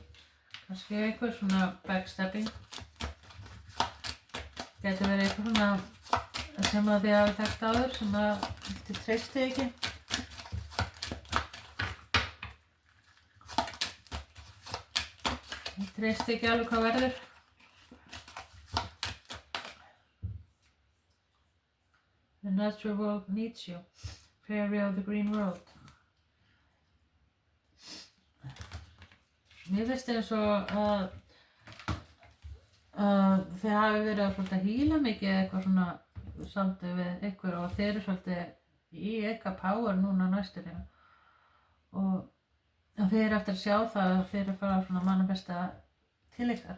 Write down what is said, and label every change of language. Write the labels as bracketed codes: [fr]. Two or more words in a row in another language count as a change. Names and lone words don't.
[is] Kannski eitthvað svona backstabbing. Gæti verið eitthvað svona sem að þið hafi þekkt áður sem að þið treystið ekki. Þið treystið ekki alveg hvað verður. [en] The natural world needs you. Fairy of the green world. [is] Mér finnst eins og að þið hafi verið að hýla mikið eitthvað svona svolítið við ykkur og þeir eru svolítið í eitthvað power núna næstur og þeir eru eftir að sjá það að þeir eru að fara svona manifesta til ykkar.